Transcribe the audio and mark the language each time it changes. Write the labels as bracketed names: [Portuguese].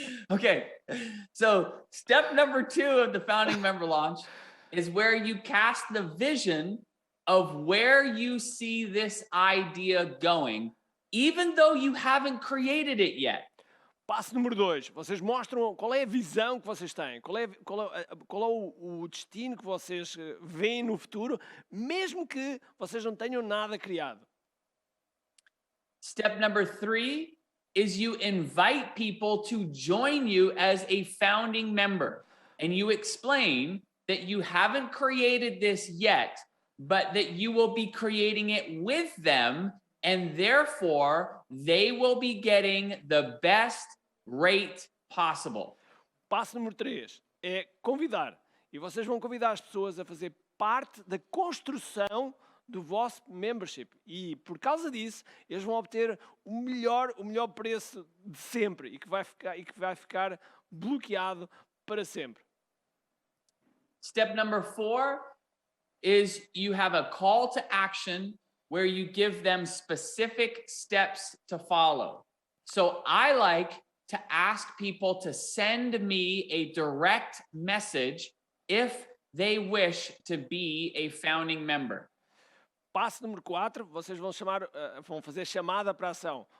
[English] Okay, so step number 2 of the founding member launch is where you cast the vision of where you see this idea going, even though you haven't created it yet. [Portuguese] Passo número 2, vocês mostram qual é a visão que vocês têm, qual é o destino que vocês veem no futuro, mesmo que vocês não tenham nada criado. [English] Step number 3 is you invite people to join you as a founding member, and you explain that you haven't created this yet, but that you will be creating it with them, and therefore they will be getting the best rate possible. [Portuguese] Passo número 3 é convidar. E vocês vão convidar as pessoas a fazer parte da construção do vosso membership. E por causa disso, eles vão obter o melhor preço de sempre e que vai ficar bloqueado para sempre. [English] Step number 4 is you have a call to action where you give them specific steps to follow. So I like to ask people to send me a direct message if they wish to be a founding member. [Portuguese] Passo número 4, vocês vão fazer chamada para a ação.